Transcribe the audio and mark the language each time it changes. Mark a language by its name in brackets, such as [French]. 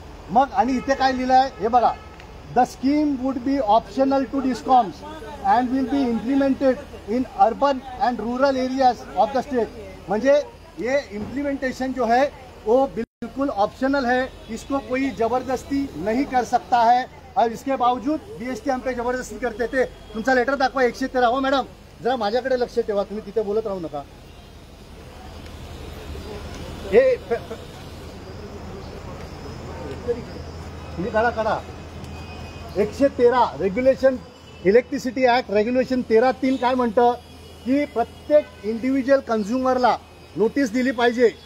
[Marathi] मग आणि इथे काय लिहिलं आहे हे बघा. [English] The scheme would be optional to discoms and will be implemented in urban and rural areas of the state. [Hindi] म्हणजे ये इम्प्लीमेंटेशन जो है वो बिल्कुल ऑप्शनल है, इसको कोई जबरदस्ती नहीं कर सकता है. और इसके बावजूद बीएसटी हम पे जबरदस्ती करते थे. [Marathi] तुमचा लेटर दाखवा 113. हो मॅडम जरा माझ्याकडे लक्ष ठेवा, तुम्ही तिथे बोलत राहू नका. हे काढा 113 रेग्युलेशन, इलेक्ट्रिसिटी ऍक्ट रेग्युलेशन 13(3) काय म्हणतं की प्रत्येक इंडिव्हिज्युअल कन्झ्युमरला नोटीस दिली पाहिजे.